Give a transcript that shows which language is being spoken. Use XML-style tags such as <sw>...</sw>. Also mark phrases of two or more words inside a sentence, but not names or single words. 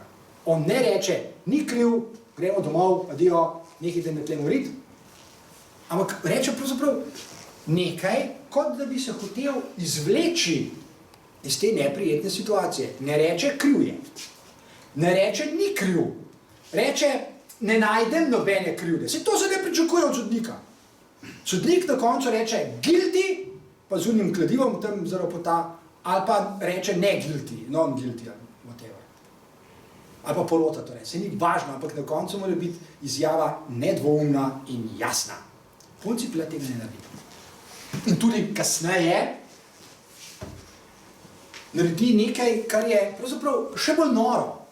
<sl>On ne reče, ni kriv, gremo domov, adijo, nehajte me tle moriti, ampak reče pravzaprav nekaj, kot da bi se hotel izvleči iz te neprijetne situacije. Ne reče, kriv je. Ne reče, ni kriv. Reče, ne najdem nobene krivde. Se to se ne pričakuje od sodnika. Sodnik na koncu reče guilty, pa z unim kladivom tam zaropota, ali pa reče ne guilty,</sl> <en>non guilty, whatever.</en> <sl>Ali pa porota torej. Se ni važno, ampak na koncu mora biti izjava nedvoumna in jasna. Poncij Pilat tega ne naredi. In tudi kasneje naredi nekaj, kar je pravzaprav še bolj noro.</sl>